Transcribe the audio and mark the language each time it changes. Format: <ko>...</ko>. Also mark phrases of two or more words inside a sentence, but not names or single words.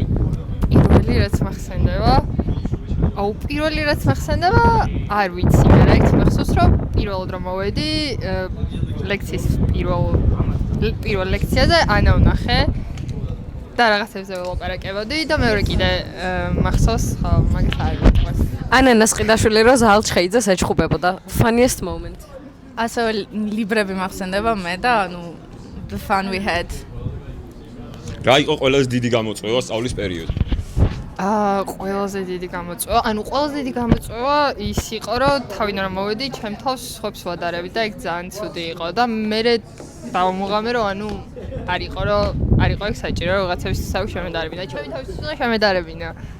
<ka>პირველი რაც მახსენდება პირველი რაც მახსენდება არ ვიცი მე რა იქ მახსოვს რომ პირველად რომ მოვედი ლექციის პირველ ლექციაზე ანა ვნახე და რაღაცებზე ველაპარაკებოდი და მეორე კიდე მახსოვს ხო მაგას არ ვიცი. ანა ნასყიდაშვილი რო ზალ ჩხეიძეს ეჩხუბებოდა</ka> <en>funniest moment.</en> <ka>ასევე ლიბრები მახსენდება მე და ანუ</ka> <en>the fun we had.</en> <ka>რა იყო ყველაზე დიდი გამოწვევა სწავლის პერიოდში? ყველაზე დიდი გამოწვევა, ყველაზე დიდი გამოწვევა ის იყო, რომ თავიდან რომ მოვედი, ჩემ თავს ხობს ვადარები და ეგ ძალიან ცუდი იყო და მე დავამოღამე რომ არ იყო ეგ საჭირო რაღაცების თავის შემედარებინა, ჩემი თავის უნდა შემედარებინა.</ka>